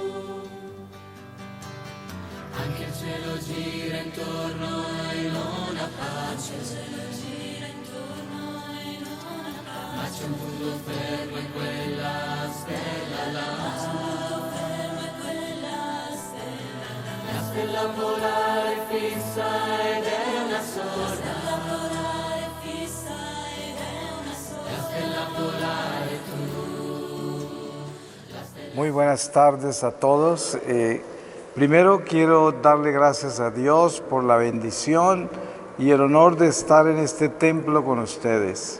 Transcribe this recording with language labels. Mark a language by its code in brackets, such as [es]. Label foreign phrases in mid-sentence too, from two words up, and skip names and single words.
[it] Anche il cielo gira intorno e non ha pace. Ma c'è un punto fermo in quella stella là. La stella polare fissa ed è una sola. [es] Muy buenas tardes a todos. Primero quiero darle gracias a Dios por la bendición y el honor de estar en este templo con ustedes.